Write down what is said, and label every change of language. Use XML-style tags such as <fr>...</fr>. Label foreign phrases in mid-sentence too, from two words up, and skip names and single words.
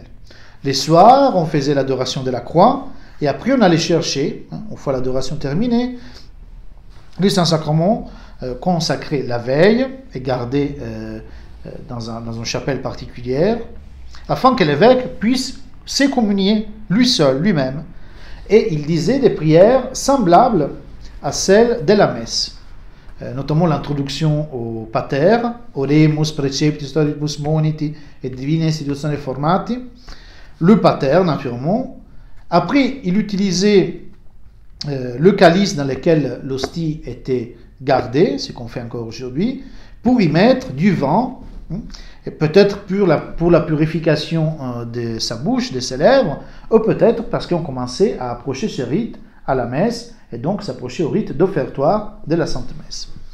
<fr>Les soirs, on faisait l'adoration de la croix, et après on allait chercher, une fois l'adoration terminée, les Saints-Sacrements consacrés la veille et gardés dans une chapelle particulière, afin que l'évêque puisse s'écommunier lui seul, lui-même. Et il disait des prières semblables à celles de la messe. Notamment l'introduction au Pater,</fr> <la>Oremus preceptis storibus moniti et divine institutione formati,</la> <fr>le Pater naturellement. Après, il utilisait le calice dans lequel l'hostie était gardée, ce qu'on fait encore aujourd'hui, pour y mettre du vin, et peut-être pour la purification de sa bouche, de ses lèvres, ou peut-être parce qu'on commençait à approcher ce rite à la messe, et donc s'approcher au rite d'offertoire de la Sainte Messe.</fr>